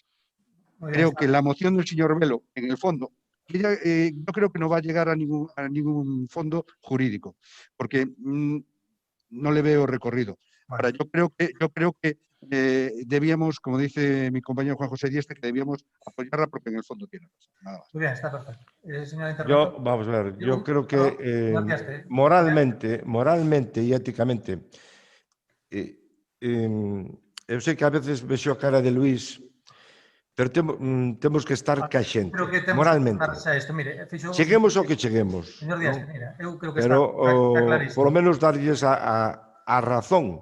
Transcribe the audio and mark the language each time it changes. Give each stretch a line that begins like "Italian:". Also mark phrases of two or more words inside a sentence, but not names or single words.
Spanish: Creo que la moción del señor Velo, en el fondo, yo creo que no va a llegar a ningún fondo jurídico, porque no le veo recorrido. Ahora, yo creo que debíamos, como dice mi compañero Juan José Dieste, que debíamos apoyarla porque en el fondo tiene razón. Nada más. Muy bien, está perfecto. Vamos a ver, yo creo que moralmente y éticamente,
Galician: eu sei que a veces vexo a cara de Luís, pero temos que estar caxente, moralmente. Cheguemos ao que cheguemos. Señor Díaz, mira, eu creo que pero está clarísimo. Polo menos darlles a razón.